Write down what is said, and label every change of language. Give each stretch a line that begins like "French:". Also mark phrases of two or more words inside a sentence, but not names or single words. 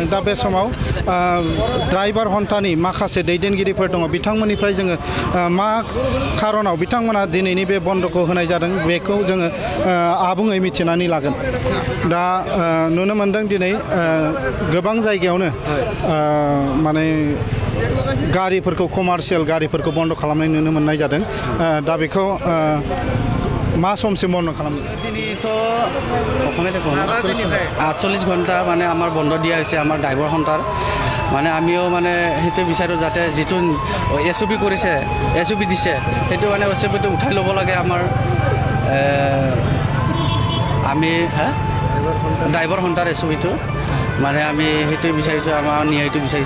Bodo: दा बे समाव ड्राइभार हन्टानि माखासे दैदेनगिरिफोर दङ, बिथांमोननिफ्राय जोङो मा खारनाव बिथांमोना दिनैनि बे बन्दखौ होनाय जादों बेखौ जोङो आबुङै मिथिनानै लागोन। दा नुनो मोनदों दिनै गोबां जायगायावनो माने गारिफोरखौ कमार्शियेल गारिफोरखौ बन्द खालामनाय नुनो मोननाय जादों। दा बेखौ मा समसिम बन्द खालामो?
Assamese: दिनैथ' 48 ঘণ্টা মানে আমাৰ বন্ধ দিয়া হৈছে আমাৰ ড্ৰাইভাৰ সন্থাৰ। মানে আমিও মানে সেইটো বিচাৰোঁ যাতে যিটো SOP কৰিছে, SOP দিছে, সেইটো মানে SOPটো উঠাই ল'ব লাগে আমাৰ আমি ড্ৰাইভাৰ সন্থাৰ SOPটো মানে আমি সেইটো বিচাৰিছোঁ, আমাৰ ন্যায়টো বিচাৰিছোঁ।